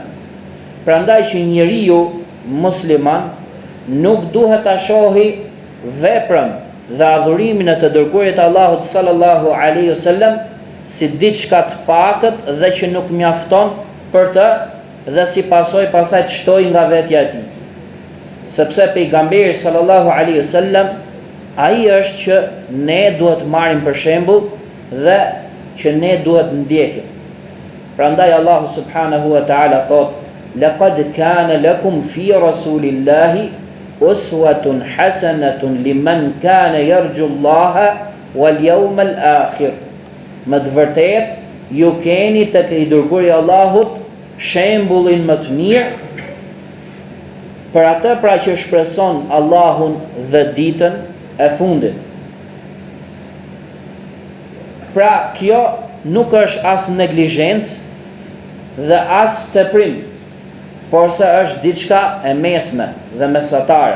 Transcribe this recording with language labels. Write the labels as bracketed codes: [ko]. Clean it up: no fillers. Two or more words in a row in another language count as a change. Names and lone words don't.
[sq] Prandaj që njeriu musliman nuk duhet ta shohë veprën dhe adhurimin e të dërguarit të Allahut [ar] صلى الله عليه وسلم [sq] si diçka të pakët dhe që nuk mjafton për të, dhe si pasaj të shtojë nga vetja e tij. Sepse pejgamberi [ar] صلى الله عليه وسلم [sq] ai është që ne duhet marrim për shembull dhe që ne duhet ndjekim. Prandaj Allahu [ar] سبحانه وتعالى [sq] thot: [ar] "لقد كان لكم في رسول الله أسوة حسنة لمن كان يرجو الله واليوم الآخر." [sq] Më të vërtet, ju keni tek i dërguari Allahut shembullin më të mirë për atë pra që shpreson Allahun dhe ditën e fundit. Pra kjo nuk është as neglizhencë dhe as teprim, por se është diçka e mesme dhe mesatare.